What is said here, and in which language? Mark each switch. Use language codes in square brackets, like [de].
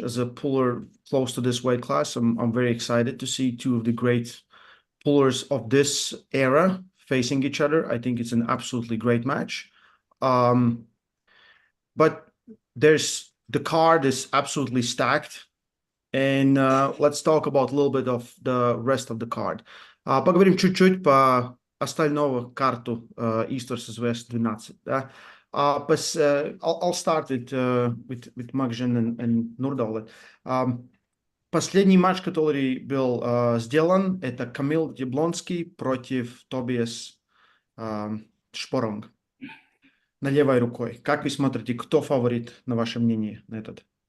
[en] As a puller close to this weight class, I'm very excited to see two of the great pullers of this era facing each other. I think it's an absolutely great match. But the card is absolutely stacked. And let's talk about a little bit of the rest of the card. [ru] Поговорим чуть-чуть по остального карту Исторс СВС 12, да? [en] I'll start with Magzhin and Nurdaulet. [ru] Последний матч, который был сделан, это Камил Яблонский против Тобиас Шпоронг на левой рукой. Как вы смотрите, кто фаворит, на ваше мнение, на этот?